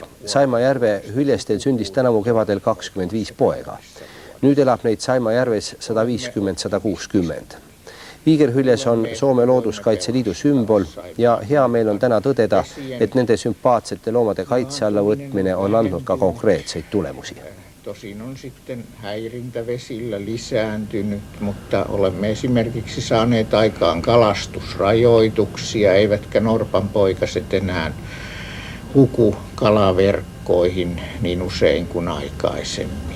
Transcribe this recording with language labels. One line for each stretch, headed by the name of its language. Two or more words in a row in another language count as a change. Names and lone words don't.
Estonian: Saima järve hüljestel sündis tänavu kevadel 25 poega. Nüüd elab neid Saima järves 150-160. Viigerhüljes on Soome Looduskaitseliidu sümbol ja hea meel on täna tõdeda, et nende sympaatsete loomade kaitse alla võtmine on andnud ka konkreetseid tulemusi.
Finnish: Tosin on sitten häirintä vesillä lisääntynyt, mutta olemme esimerkiksi saaneet aikaan kalastusrajoituksia, eivätkä norpanpoikaset enää huku kalaverkkoihin niin usein kuin aikaisemmin.